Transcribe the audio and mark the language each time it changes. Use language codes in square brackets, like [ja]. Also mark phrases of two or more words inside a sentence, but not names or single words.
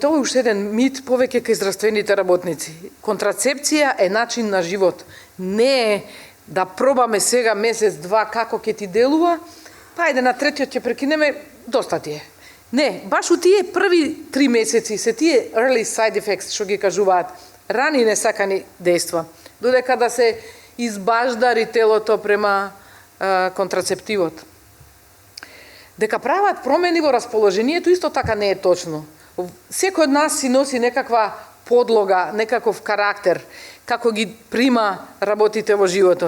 [mk] Ова е уште еден мит повеќе кај здравствените работници. Контрацепција е начин на живот. Не е да пробаме сега месец-два како ќе ти делува, па ајде на третиот ќе прекинеме, доста ти е. Не, баш у тие први 3 месеци се тие [en] early side effects, [mk] што ги кажуваат, рани несакани дејства, додека да се избаждари телото према контрацептивот. Дека прават промени во расположението, исто така не е точно. Секој од нас си носи некаква подлога, некаков карактер, како ги прима работите во животот.